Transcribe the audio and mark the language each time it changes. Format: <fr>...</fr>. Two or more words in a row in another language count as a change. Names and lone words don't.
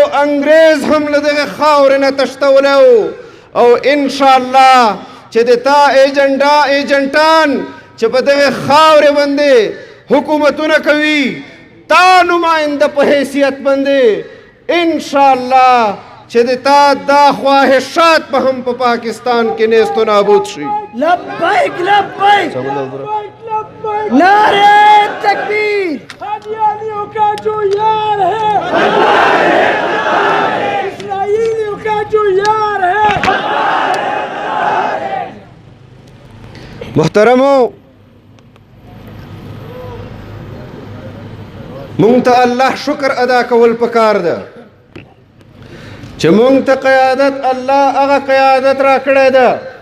<ps>انګریز هم له دغه خاورې نه تښتولی او انشاءالله چې د تا ایجنټان چې په دغه خاورې باندې حکومتونه کوي تا نماینده په حیثیت باندې انشاءالله چې د تا دا خواهشات په هم په پاکستان کې نیست و نابود شي</ps> <ur>لبیک لبیک نعرے تکبیر قادیانیوں کا جو یار ہے اسرائیلیوں کا جو یار ہے</ur> <ps>محترمو مونږ ته الله شکر ادا کول پکار ده چې مونږ ته قیادت الله هغه قیادت را کړی ده</ps>